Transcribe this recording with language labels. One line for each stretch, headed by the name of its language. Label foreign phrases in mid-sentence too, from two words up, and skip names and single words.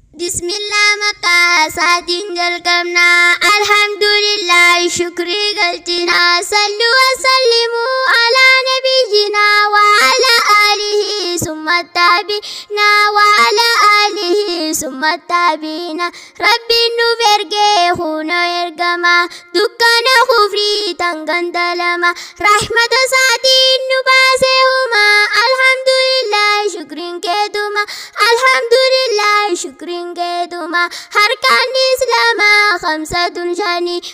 Oromo: Bismillah, maqaa isaatiin jalqabna. Alhamdulillah, shukrii galchina.
Arabic: صلوا وسلموا على نبينا وعلى آله ثم تابعينا وعلى آله ثم تابعينا.
Oromo: Rabbiin nuuf ergee huno ergama. Dukkana kufrii tan gandalama. Rahmata isaatiin nu baase huma. Alhamdulillah, shukriin keetuma. Alhamdulillah, shukriin keetuma. Harkaan Islaamaa khamsatun shani.